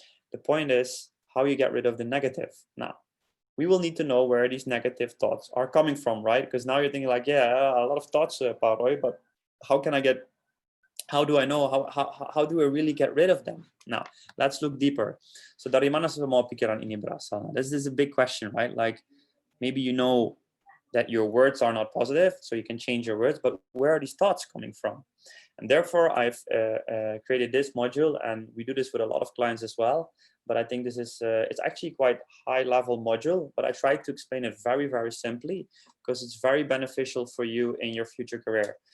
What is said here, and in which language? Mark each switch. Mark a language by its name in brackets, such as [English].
[English] The point is how you get rid of the negative. Now, we will need to know where these negative thoughts are coming from, right? Because now you're thinking a lot of thoughts, Roy, but how do I know, how do I really get rid of them? Now, let's look deeper. [Indonesian] So dari mana semua pikiran ini berasal? [English] This is a big question, right? Maybe you know that your words are not positive, so you can change your words, but where are these thoughts coming from? And therefore, I've created this module, and we do this with a lot of clients as well. But I think this is, it's actually quite high-level module, but I try to explain it very, very simply, because it's very beneficial for you in your future career.